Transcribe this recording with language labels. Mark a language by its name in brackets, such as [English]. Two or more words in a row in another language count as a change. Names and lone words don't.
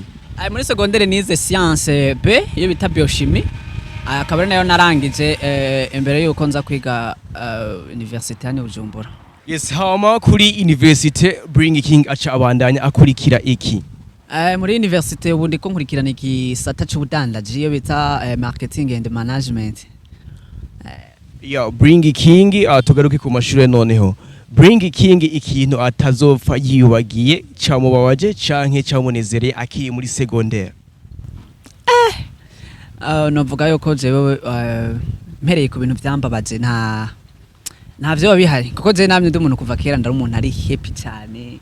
[Rundi] Muri secondaire nize science B iyo bita biochimie akaba nayo narangije imbere yuko nza kwiga université ya Bujumbura. Yes, hama kuri university Bring King acha abandanya akurikira iki? Muri université ubundi ko nkurikirana igisata cy'ubudandaji iyo bita [English] marketing and management. [Rundi] Bring King tugaruke ku mashuri noneho. Bring King ikintu atazopfa yiyubagiye cyamubabaje canke cyamunezereye akiri muri secondaire? Novuga yuko jewe mpereye ku bintu byambabaje ntavyo bihari kuko je namye ndi umuntu kuva kera ndari umuntu ari happy cyane.